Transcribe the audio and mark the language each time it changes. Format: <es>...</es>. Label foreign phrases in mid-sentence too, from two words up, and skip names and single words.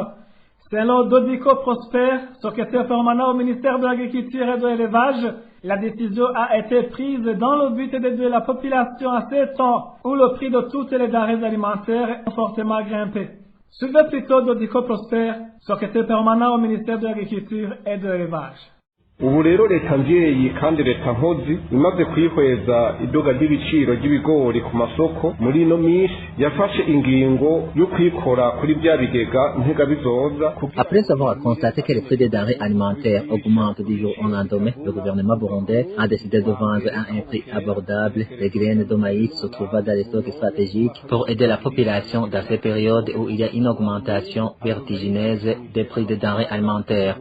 <fr>Selon Dodico Prosper, secrétaire permanent au ministère de l'Agriculture et de l'Élevage, la décision a été prise dans le but d'aider la population à ces temps où le prix de toutes les denrées alimentaires est fortement grimpé. Suivez plutôt Dodico Prosper, secrétaire permanent au ministère de l'Agriculture et de l'Élevage.</fr> <rn>ubu rero leta mvyeyi kandi leta nkozi imaze kwihweza iduga ry'ibiciro ry'ibigori ku masoko muri ino minsi yafashe ingingo yo kwikora kuri bya bigega ntega bizoza.</rn> <fr>Après avoir constaté que les prix des denrées alimentaires augmentent du jour au lendemain, le gouvernement burundais a décidé de vendre à un prix abordable les graines de maïs se trouvant dans les stocks stratégiques pour aider la population dans ces périodes où il y a une augmentation vertigineuse des prix des denrées alimentaires.</fr>